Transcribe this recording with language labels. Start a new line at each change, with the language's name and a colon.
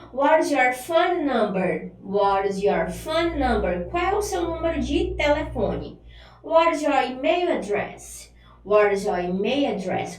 English: What is your phone number? What is your phone number?
Portuguese: Qual é o seu número de telefone?
English: What is your email address? What is your email address?